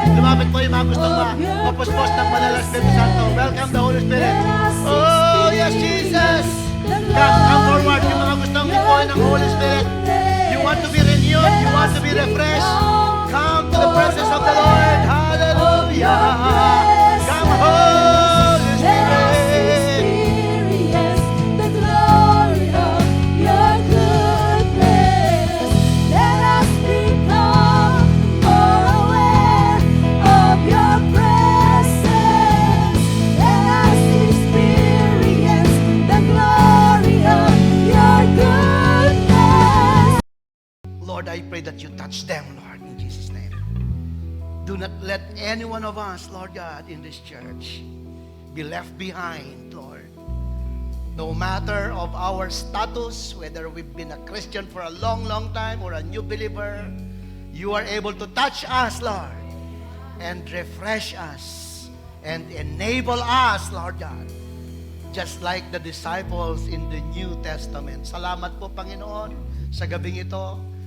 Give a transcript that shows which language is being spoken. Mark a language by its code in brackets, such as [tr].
[tl] Lumapit po yung mga gustong mapuspos ng Banal na Espiritu Santo. [en] Welcome the Holy Spirit. Oh, yes, Jesus. Come forward. [tl] Yung mga gustong ipuhin ng Holy Spirit. [en] You want to be renewed. You want to be refreshed. Come to the presence of the Lord. Hallelujah. Come, Holy Spirit. Experience the glory of your goodness. Let us become more aware of your presence. Let us experience the glory of your goodness. Lord, I pray that you touch them, Lord, in Jesus' name. Do not let any one of us, Lord God, in this church be left behind, Lord. No matter of our status, whether we've been a Christian for a long, long time or a new believer, you are able to touch us, Lord, and refresh us and enable us, Lord God, just like the disciples in the New Testament. [tl] Salamat po, Panginoon, sa gabing ito.